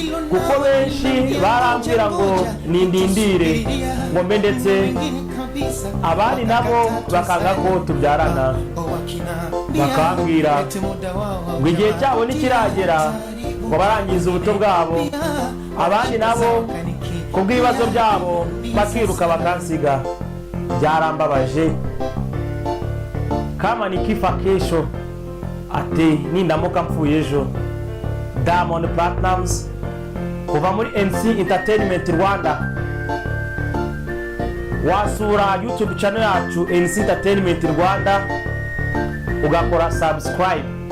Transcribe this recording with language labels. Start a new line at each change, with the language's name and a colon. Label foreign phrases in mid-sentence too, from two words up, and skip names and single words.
Kinyarwanda: Kuko benshi barambwira ngo nindindire, ngo mbe ndetse, abandi nabo bakanga ko tubyarana. Bakambwira ngo igihe cyabo nikiragera, ngo barangiza ubuto bwabo. Abandi nabo, ku bw'ibibazo byabo, bakiruka bakansiga. Byarambabaje.
Swahili: Kama nikifa kesho,
Kinyarwanda: ati, nindamuka mpfuye ejo. Diamond Platnumz, kuva muri N C Entertainment Rwanda. Wasura YouTube channel yacu N C Entertainment Rwanda, ugakora subscribe.